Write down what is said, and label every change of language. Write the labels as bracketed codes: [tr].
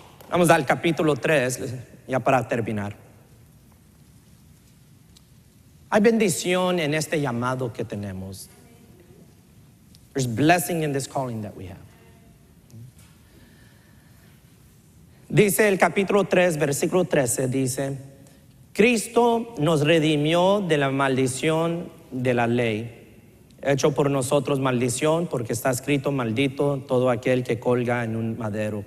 [es] Vamos al capítulo 3, ya para terminar. Hay bendición en este llamado que tenemos. [en] There's blessing in this calling that we have. [es] Dice el capítulo 3, versículo 13, dice: Cristo nos redimió de la maldición de la ley, hecho por nosotros maldición, porque está escrito: maldito todo aquel que colga en un madero.